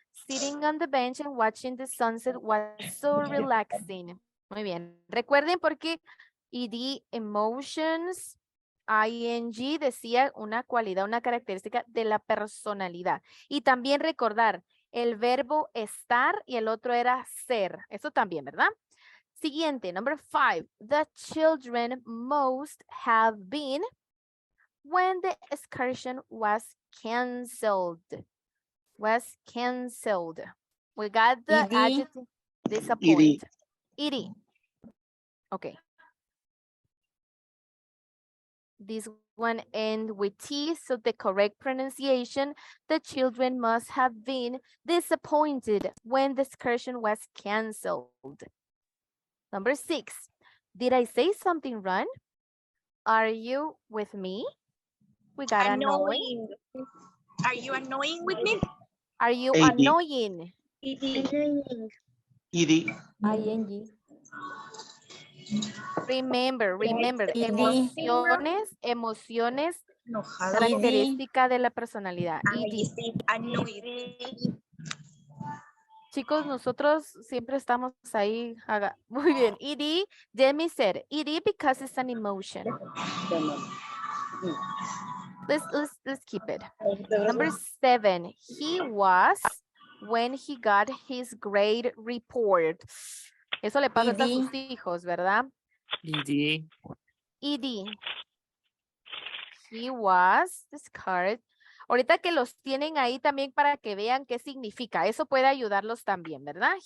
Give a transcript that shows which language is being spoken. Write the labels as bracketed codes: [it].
[en] Sitting on the bench and watching the sunset was so relaxing. [es] Muy bien. Recuerden porque ED emotions, ING decía una cualidad, una característica de la personalidad. Y también recordar el verbo estar y el otro era ser. Eso también, ¿verdad? Siguiente, number 5. [en] The children most have been when the excursion was canceled. Was canceled. We got the ED. adjective disappoint. ED. Okay. This one ends with T, so the correct pronunciation, the children must have been disappointed when the excursion was canceled. Number 6, did I say something wrong? Are you with me? We got annoying. Are you annoying with me? Are you AD. annoying? ED. Remember, ED. [es] emociones, Enojado. característica de la personalidad. [en] ED. Annoyed. [es] Chicos, nosotros siempre estamos ahí. Muy bien. [en] ED, Demi said, ED because it's an emotion. Let's keep it. Number 7, he was when he got his grade report. [es] Eso le pasa a sus hijos, ¿verdad? [en] ED. ED. He was discarded. [es] Ahorita que los tienen ahí también para que vean qué significa. Eso puede ayudarlos también, ¿verdad?